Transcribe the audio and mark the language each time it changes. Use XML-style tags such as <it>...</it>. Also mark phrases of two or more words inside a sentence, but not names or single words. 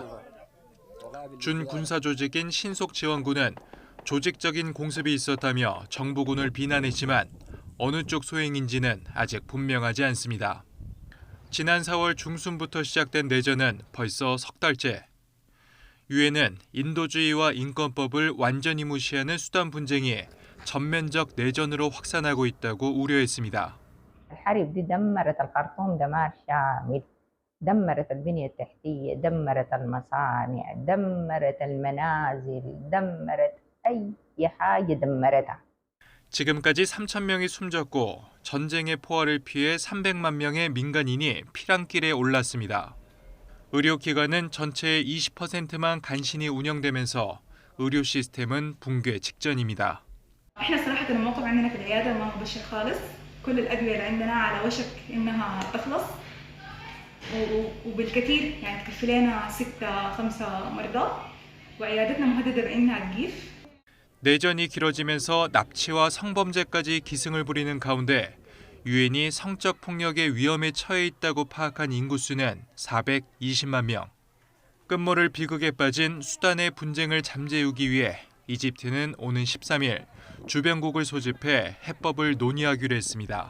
<ko>준군사 조직인 신속지원군은 조직적인 공습이 있었다며 정부군을 비난했지만 어느 쪽 소행인지는 아직 분명하지 않습니다. 지난 4월 중순부터 시작된 내전은 벌써 석 달째. 유엔은 인도주의와 인권법을 완전히 무시하는 수단 분쟁이 전면적 내전으로 확산하고 있다고 우려했습니다.</ko> <ar>الحرب دي دمرت الخرطوم دمار شامل دمرت البنية التحتية دمرت المصانع دمرت المنازل دمرت أي حاجة دمرتها.</ar> <ko>지금까지 3천 명이 숨졌고 전쟁의 포화를 피해 300만 명의 민간인이 피랑길에 올랐습니다. 의료기관은 전체의 20%만 간신히 운영되면서 의료 시스템은 붕괴 직전입니다.</ko> <ar>احنا صراحة الموقف عندنا في العيادة ما هو بشر خالص. كل الأدوية اللي عندنا على وشك إنها تخلص وبالكثير يعني تكفي لنا 5 مرضى وعيادتنا مهددة بإنها تجيف.</ar> <ko>내전이 길어지면서 납치와 성범죄까지 기승을 부리는 가운데 유엔이 성적 폭력의 위험에 처해 있다고 파악한 인구수는 420만 명. 끝모를 비극에 빠진 수단의 분쟁을 잠재우기 위해 이집트는 오는 13일 주변국을 소집해 해법을 논의하기로 했습니다.</ko>